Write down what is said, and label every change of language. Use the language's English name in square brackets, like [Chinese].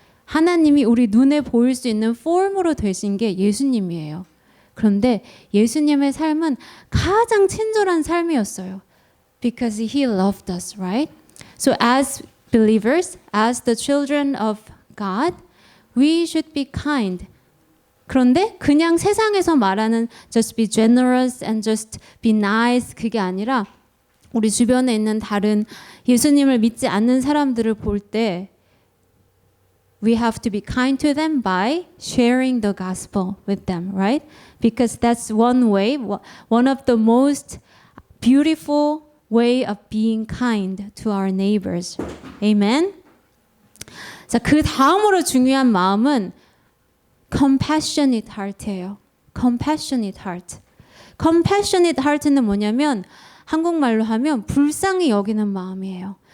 [Korean] 하나님이 우리 눈에 보일 수 있는 폼으로 되신 게 예수님이에요. 그런데 예수님의 삶은 가장 친절한 삶이었어요. [English] Because He loved us, right? So as believers, as the children of God, we should be kind. [Korean] 그런데 그냥 세상에서 말하는 [English] just be generous and just be nice [Korean] 그게 아니라 우리 주변에 있는 다른 예수님을 믿지 않는 사람들을 볼 때 [English] we have to be kind to them by sharing the gospel with them, right? Because that's one way, one of the most beautiful way of being kind to our neighbors. Amen? [Korean] 자, 그 다음으로 중요한 마음은 compassionate heart예요. [English] compassionate heart. [Korean] compassionate heart는 뭐냐면 한국말로 하면 불쌍히 여기는 마음이에요.